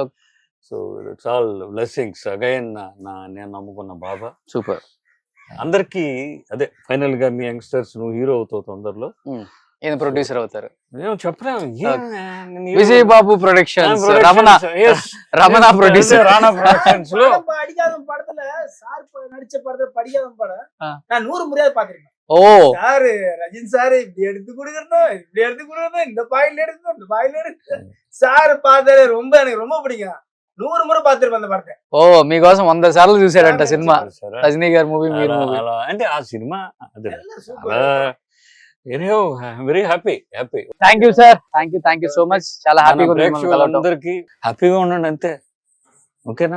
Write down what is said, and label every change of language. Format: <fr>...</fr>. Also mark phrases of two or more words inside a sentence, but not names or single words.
<en>So it's all blessings again.</en> <te>నేను నమ్ముకున్న బాబా. సూపర్. అందరికి అదే ఫైనల్ గా మీ యంగ్స్టర్స్ నువ్వు హీరో అవుతావు తొందరలో, ఈయన ప్రొడ్యూసర్ అవుతారు. విజయ్ బాబు ప్రొడక్షన్స్, రమణ ప్రొడ్యూసర్, రాణా ప్రొడక్షన్స్ లో</te> <ta>படிக்காதம் படத்துல சார் நடிச்ச படத்துல படிக்காதம் படம் நான் 100 முறையாவது பாத்திருக்கேன். ஓ சார் ரஜினி சார் இப்படி எடுத்து கொடுக்கணும், இப்படி எடுத்து கொடுக்கணும், இந்த பாயில எடுக்கணும், இந்த பாயில எடுக்கணும். சார் பார்த்தாலே ரொம்ப எனக்கு ரொம்ப பிடிக்கும். 100 முறை பார்த்திருப்பேன் அந்த పడతే.</ta> <te>ఓ మీకోసం 100 సార్లు చూసాడంట సినిమా. రజనీ గారి మూవీ మీరు మూవీ. అంటే ఆ సినిమా అది</te> <en>very happy. Thank you sir, thank you so much.</en> <te>చాలా హ్యాపీగా ఉంది. అందరికి హ్యాపీగా ఉండండి అంతే, ఓకేనా?</te>